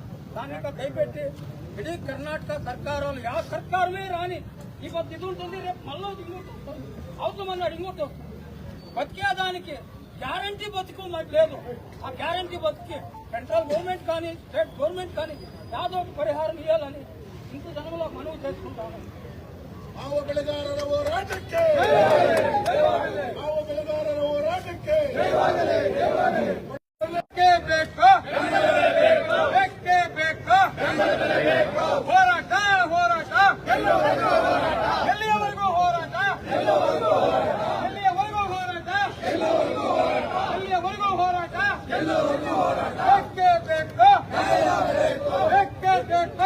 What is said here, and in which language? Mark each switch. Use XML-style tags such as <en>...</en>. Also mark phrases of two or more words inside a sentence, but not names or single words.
<te>దాన్ని ఇంకా దయపెట్టి ఇడీ కర్ణాటక సర్కారులు యా సర్కారులే రాని ఈ కొద్ది ఇది ఉంటుంది, రేపు మళ్ళీ ఇంకోటి వస్తుంది, అవసరమన్నాడు ఇంకోటి వస్తుంది. బతికేదానికి గ్యారంటీ బతుకు మాకు లేదు. ఆ గ్యారంటీ బతికి</te> <en>central government</en> <te>కానీ</te> <en>state government</en> <te>కానీ యాదో ఒక పరిహారం ఇవ్వాలని ఇంత జనంలో మనవి చేసుకుంటాను.</te> <kn>ಮಾವು ಬೆಳೆಗಾರರ ಹೋರಾಟಕ್ಕೆ ಮಾವು ಬೆಳೆಗಾರರ ಹೋರಾಟಕ್ಕೆ ಹೋರಾಟ ಹೋರಾಟ ಎಲ್ಲಿಯವರೆಗೂ ಹೋರಾಟ ಎಲ್ಲಿಯವರೆಗೂ ಹೋರಾಟ ಎಲ್ಲಿಯವರೆಗೂ ಹೋರಾಟ ಬೇಕೇ ಬೇಕು ಬೇಕೇ ಬೇಕು.</kn>